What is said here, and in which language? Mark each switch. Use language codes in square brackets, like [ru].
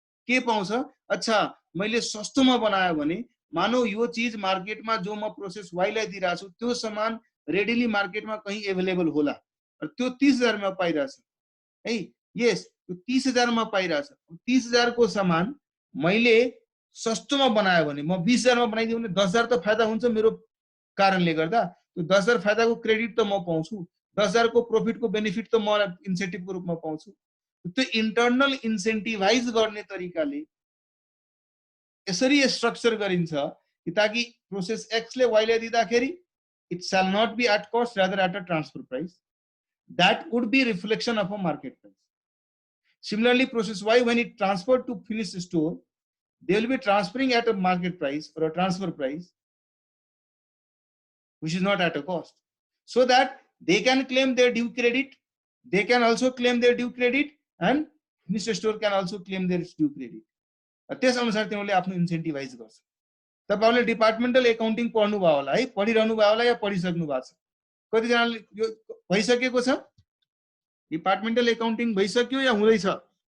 [ne] के पाउँछ, अच्छा मैले सस्तोमा बनायो भने मानौ यो चीज मार्केटमा जो म प्रोसेस वाई लाई दिइरहेको छु त्यो सामान रेडिली मार्केटमा कहीं एभाइलेबल होला र त्यो 30,000 मा पाइरहेछ है, यस त्यो 30,000 मा पाइरहेछ। 30,000 को सामान मैले सस्तोमा बनायो भने, म 20,000 मा बनाइदियो भने 10,000 त फाइदा हुन्छ मेरो कारणले गर्दा, त्यो 10,000 फाइदाको क्रेडिट त म पाउँछु, 10,000 को प्रॉफिटको बेनिफिट त म इन्सेन्टिभको रूपमा पाउँछु। त्यो इन्टरनल इन्सेन्टिभाइज गर्ने तरिकाले यसरी स्ट्रक्चर गरिन्छ कि ताकि प्रोसेस एक्स ले वाई लाई दिँदाखेरि [en] it shall not be at cost, rather at a transfer price that would be reflection of a market price. Similarly, process Y, when it transferred to finished store, they will be transferring at a market price or a transfer price which is not at a cost, so that they can claim their due credit, they can also claim their due credit, and finished store can also claim their due credit. [ne] त्यस अनुसार तिनीहरूले आफ्नो incentivise गर्छ। तपाईहरुले departmental accounting पढ्नु भयो होला है, पढिरहनु भयो होला या पढिसक्नु भएको छ? कतिजनाले यो भइसकेको छ? डिपार्टमेन्टल एकाउन्टिङ भइसक्यो या हुँदैछ?